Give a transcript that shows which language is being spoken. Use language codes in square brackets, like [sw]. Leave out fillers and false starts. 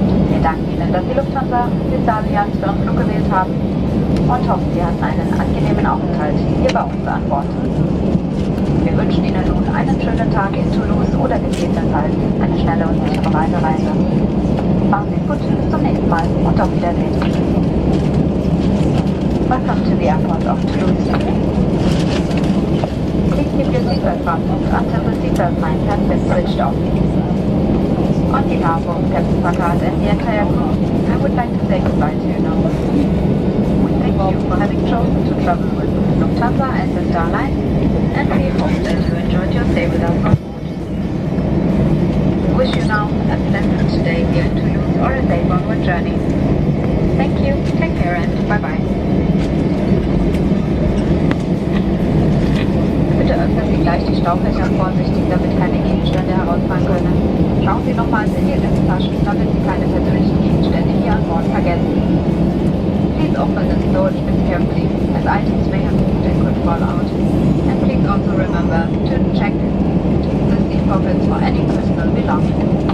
[de] Wir danken Ihnen, dass Sie Lufthansa Allianz für Ihren Flug gewählt haben und hoffen, Sie hatten einen angenehmen Aufenthalt hier bei uns an Bord. Wir wünschen Ihnen nun einen schönen Tag in Toulouse oder gegebenenfalls eine schnelle und sichere Weiterreise. Machen Sie es gut, bis zum nächsten Mal und auf Wiedersehen. [en] Welcome to the airport of Toulouse. Please keep your seatbelt fastened until the seatbelt signs have been switched off. On behalf of Captain Packard and the entire crew, I would like to say goodbye to you now. We thank you for having chosen to travel with Lufthansa and the Star Line, and we hope that you enjoyed your stay with us on board. We wish you now a pleasant stay here in Toulouse or a safe onward journey. Thank you, take care and bye-bye. [de] Bitte öffnen Sie gleich die Staufächer vorsichtig, damit keine Gegenstände herausfallen können. Schauen Sie nochmals in Ihre Taschen, damit Sie keine persönlichen Gegenstände hier an Bord vergessen. [en] Please open the storage bins carefully, as items may have moved and could fall out. And please also remember to check the seat pockets for any personal belongings.